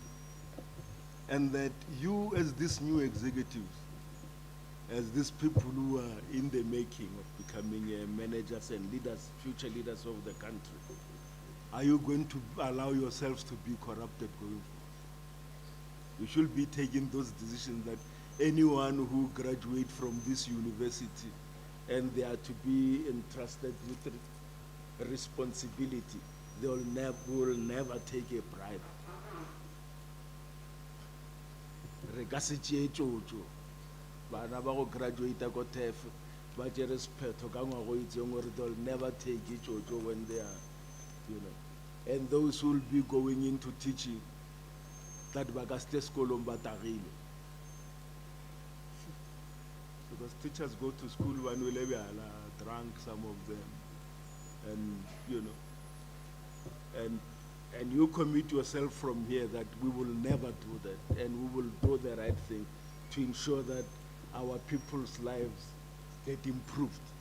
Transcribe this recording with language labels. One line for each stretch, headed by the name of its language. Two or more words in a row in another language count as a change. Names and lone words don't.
English: And that you, as these new executives, as these people who are in the making of becoming managers and leaders, future leaders of the country, are you going to allow yourselves to be corrupted going forward? You should be taking those decisions that anyone who graduates from this university and they are to be entrusted with responsibility, they will never take a bribe.
Northern Sotho: Re ka se tšee tšotšo. Bana ba go graduate ko TEF ba tšere sephetho ka ngwaga o itseng gore
English: they will never take
Northern Sotho: tšotšo
English: when they are, you know. And those who will be going into teaching, that
Northern Sotho: ba ka se tle sekolong ba tagile.
English: Because teachers go to school when we live drunk, some of them, and you know, and you commit yourself from here that we will never do that, and we will do the right thing to ensure that our people's lives get improved.